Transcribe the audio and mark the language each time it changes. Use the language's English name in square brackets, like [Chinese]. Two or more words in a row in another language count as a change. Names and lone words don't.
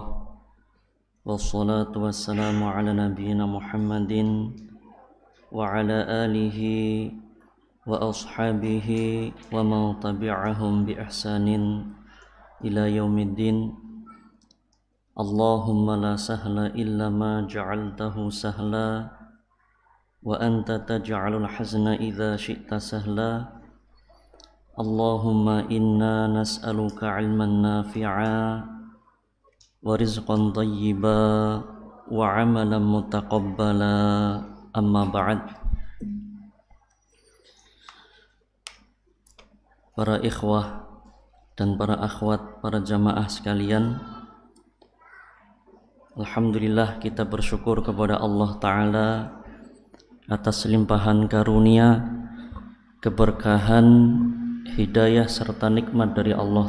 [Arabic] والصلاة والسلام على نبينا محمد وعلى آله وأصحابه ومن تبعهم بإحسان إلى يوم الدين. اللهم لا سهل إلا ما جعلته سهلا وأنت تجعل الحزن إذا شئت سهلا. اللهم إنا نسألك علما نافعا ورزقا طيبا وعملا متقبلا. أما بعد. [Indonesian] Para ikhwah dan para akhwat, para jamaah sekalian, alhamdulillah kita bersyukur kepada Allah Ta'ala atas limpahan karunia, keberkahan, hidayah serta nikmat dari Allah